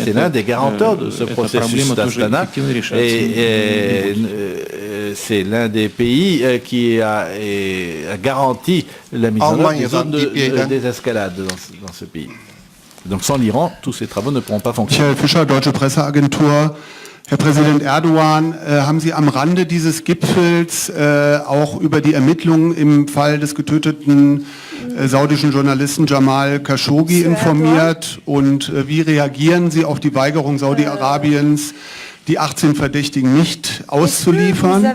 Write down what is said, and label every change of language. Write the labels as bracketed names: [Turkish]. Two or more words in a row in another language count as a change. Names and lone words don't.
[French] C'est l'un des garanteurs de ce processus d'Astana et c'est l'un des pays qui a garanti la mise en œuvre des zones de désescalade dans ce pays. Donc sans l'Iran, tous ces travaux ne pourront pas fonctionner. [German] Michael Fischer, Deutsche Presseagentur. Herr Präsident Erdogan, haben Sie am Rande dieses Gipfels auch über die Ermittlungen im Fall des getöteten saudischen Journalisten Jamal Khashoggi informiert? Und wie reagieren Sie auf die Weigerung Saudi-Arabiens, die 18 Verdächtigen nicht auszuliefern?